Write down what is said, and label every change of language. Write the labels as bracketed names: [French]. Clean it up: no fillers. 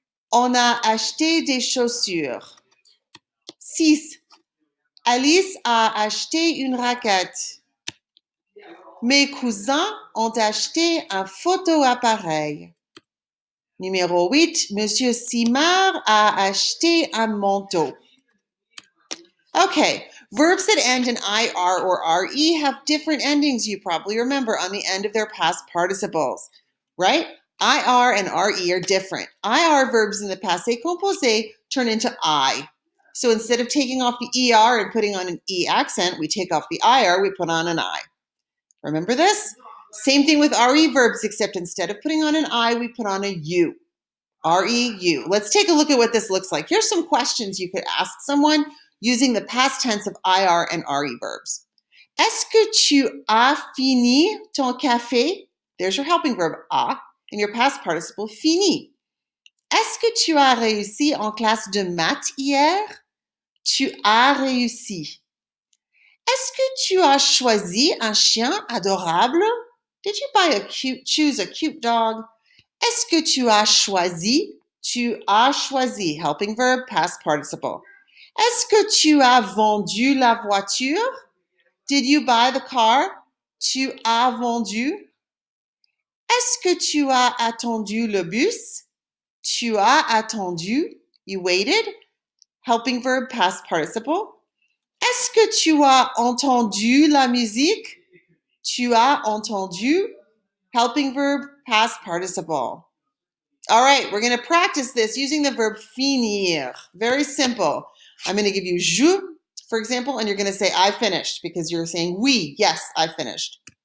[French] On a acheté des chaussures. 6. Alice a acheté une raquette. Mes cousins ont acheté un photo-appareil. Numéro 8, Monsieur Simard a acheté un manteau. [English] Okay, verbs that end in IR or RE have different endings, you probably remember, on the end of their past participles, right? IR and RE are different. IR verbs in the Passé Composé turn into I. So instead of taking off the ER and putting on an E accent, we take off the IR, we put on an I. Remember this? Same thing with RE verbs, except instead of putting on an I, we put on a U. R-E-U. Let's take a look at what this looks like. Here's some questions you could ask someone using the past tense of IR and RE verbs. [French] Est-ce que tu as fini ton café? [English] There's your helping verb, a, and your past participle, fini. [French] Est-ce que tu as réussi en classe de maths hier? Tu as réussi. Est-ce que tu as choisi un chien adorable? [English] Did you choose a cute dog? [French] Est-ce que tu as choisi? Tu as choisi, [English] helping verb, past participle. [French] Est-ce que tu as vendu la voiture? [English] Did you buy the car? [French] Tu as vendu. Est-ce que tu as attendu le bus? Tu as attendu. [English] You waited, helping verb, past participle. [French] Est-ce que tu as entendu la musique? Tu as entendu, [English] helping verb, past participle. All right, we're going to practice this using the verb finir. Very simple. I'm going to give you je, for example, and you're going to say I finished because you're saying oui, yes, I finished.